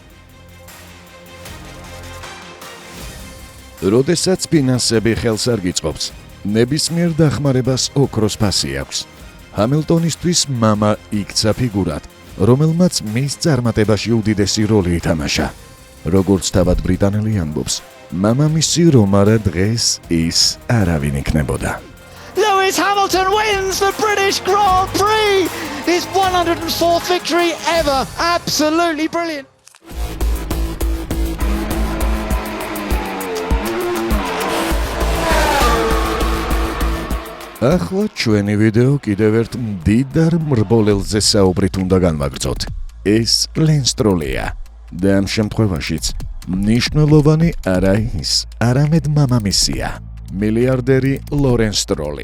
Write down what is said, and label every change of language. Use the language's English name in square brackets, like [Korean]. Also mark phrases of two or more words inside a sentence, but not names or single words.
[Georgian] როდესაც ფინანსები ხელს არ გიწყობს, ნებისმიერ დახმარებას ოქროს ფასი აქვს. ჰამილტონისთვის მამა იქცა ფიგურად, რომელმაც მის წარმატებაში უდიდესი როლი ითამაშა. როგორც თავად ბრიტანელი ამბობს, მამამისი რომ არა დღეს ის არავინ იქნებოდა. [English] Lewis Hamilton wins the British Grand Prix, his 104th victory ever. Absolutely brilliant. [Georgian] ახლა ჩვენი ვიდეო კიდევ ერთ მდიდარ მრბოლელზე საუბრით უნდა განვაგრძოთ. ეს ლენს სტროლია და ამ შემთხვევაშიც მნიშვნელოვანი არა ის, არამედ მამამისია, მილიარდერი ლორენს სტროლი.